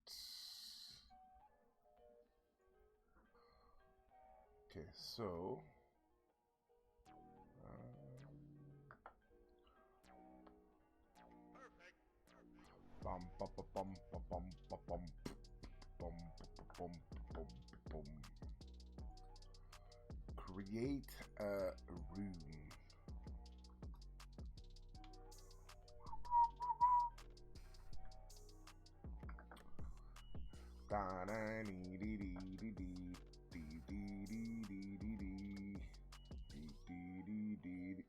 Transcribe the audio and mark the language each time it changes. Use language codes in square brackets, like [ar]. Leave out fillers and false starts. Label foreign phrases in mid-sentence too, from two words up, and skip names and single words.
[en] Okay, so bum bum bum bum bum bum bum bum bum bum bum. Create a room. Da da dee dee dee dee dee dee dee dee dee.